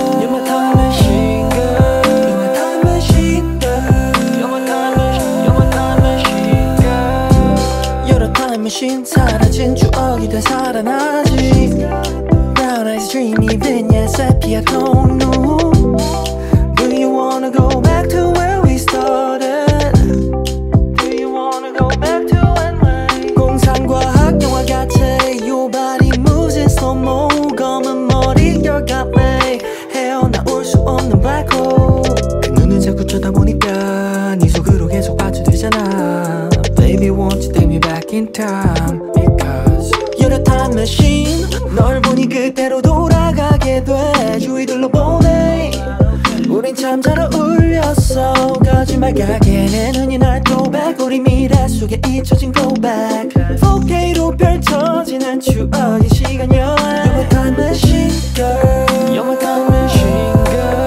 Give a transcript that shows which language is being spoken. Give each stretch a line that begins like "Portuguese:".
English: You're my time machine girl. You're my time machine girl. You're my time machine girl. You're my time machine. You're my time machine girl. You're a time machine.
Korean: 사라진 추억이 다 살아나지.
English: Brown eyes dreamy vignette sepia tone. Do you wanna go back to where we started? Do you wanna go back to when we
Korean: 공상과학 영화 같아.
English: Your body moves in slow-mo.
Korean: 검은 머리
English: you got me.
Korean: 헤어나올 수 없는
English: black hole.
Korean: 그 눈을 자꾸 쳐다보니까 네 속으로 계속 빠져들잖아.
English: Baby won't you take me back in time. Because you're a time machine.
Korean: 널 보니 그대로 돌아가게 돼. 주위 둘러보네. 우린 참 잘 어울렸어. 거짓말 같게는 흔히 날 throwback. 우리 미래 속에 잊혀진
English: go back.
Korean: 4K로 펼쳐지는 추억의 시간여.
English: You're my time machine girl. You're my time machine girl.